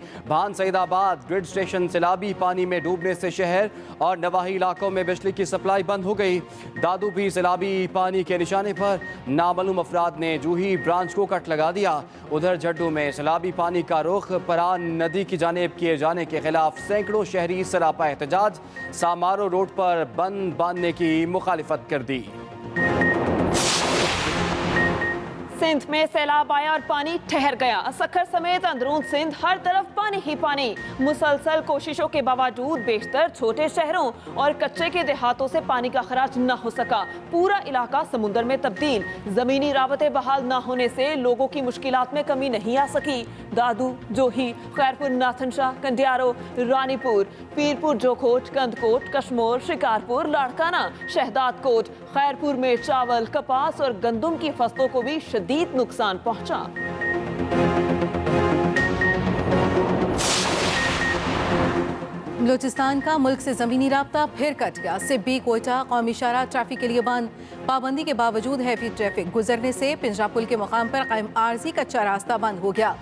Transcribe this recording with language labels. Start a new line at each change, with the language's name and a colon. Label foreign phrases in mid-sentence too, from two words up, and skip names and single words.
Urdu: بھان سعیدآباد گرڈ اسٹیشن سیلابی پانی میں ڈوبنے سے شہر اور نواحی علاقوں میں بجلی کی سپلائی بند ہو گئی. دادو بھی سیلابی پانی کے نشانے پر۔ نامعلوم افراد نے جوہی برانچ کو کٹ لگا دیا. ادھر جڈو میں سیلابی پانی کا رخ پران ندی کی جانب کیے جانے کے خلاف سینکڑوں شہری سراپا احتجاج. سامارو روڈ پر بند باندھنے کی مخالفت کر دی. سندھ میں سیلاب آیا اور پانی ٹھہر گیا. سکھر سمیت اندرون سندھ ہر طرف پانی ہی پانی۔ مسلسل کوششوں کے باوجود بیشتر چھوٹے شہروں اور کچے کے دیہاتوں سے پانی کا خراج نہ ہو سکا. پورا علاقہ سمندر میں تبدیل۔ زمینی رابطے بحال نہ ہونے سے لوگوں کی مشکلات میں کمی نہیں آ سکی. دادو، جوہی، خیرپور، ناتھن شاہ، کنڈیارو، رانی پور، پیرپور جوکھوٹ، کندھکوٹ، کشمور، شکارپور، لاڑکانہ، شہداد کوٹ، خیرپور میں چاول، کپاس اور گندم کی فصلوں کو بھی شدید نقصان پہنچا. بلوچستان کا ملک سے زمینی رابطہ پھر کٹ گیا. سبی کوئٹہ قومی شاہراہ ٹریفک کے لیے بند۔ پابندی کے باوجود ہیوی ٹریفک گزرنے سے پنجرا پل کے مقام پر قائم عارضی کچا راستہ بند ہو گیا.